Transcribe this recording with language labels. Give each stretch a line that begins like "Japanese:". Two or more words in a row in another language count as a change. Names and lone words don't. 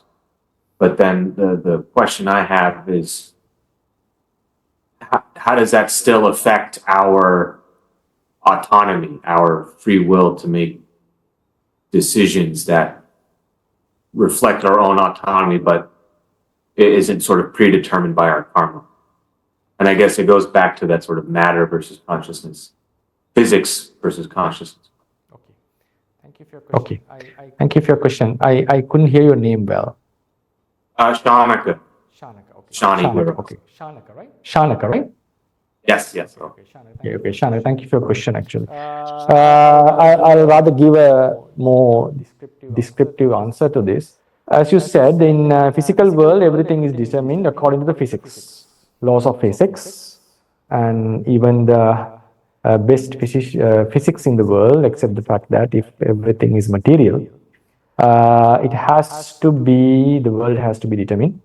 English: But then the question I have is, how does that still affect our autonomy, our free will to make decisions that reflect our own autonomy, but it isn't sort of predetermined by our karma? And I guess it goes back to that sort of matter versus consciousness, physics versus consciousness. Okay. Thank you for your question. I couldn't hear your name well. Shanaka. Shanaka, okay. Shanaka, right? Shanaka, right? Yes. Okay, Shanaka, thank you for your question, actually. I'll rather give a more descriptive answer to this. As you said, in physical world, everything is determined according to the physics, laws of physics, and even the best physics in the world, except the fact that if everything is material, the world has to be determined.